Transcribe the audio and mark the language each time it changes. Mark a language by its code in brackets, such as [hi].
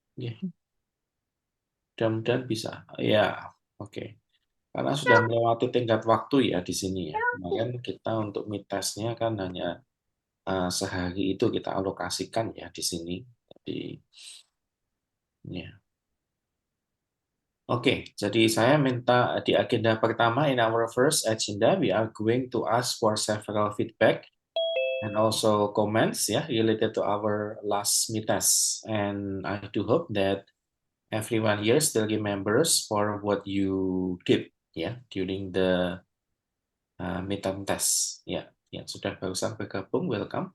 [id] Ya, mudah-mudahan bisa. Ya, oke. Karena sudah melewati tingkat waktu ya di sini ya. Kemarin kita untuk mid test-nya kan hanya sehari itu kita alokasikan ya di sini. Jadi ya. [en] Oke, jadi saya minta di agenda pertama in our first agenda we are going to ask for several feedback and also comments ya related to our last meet test. And I do hope that everyone here still remembers for what you did ya during the midterm test. [id] Ya, yang sudah barusan bergabung, welcome.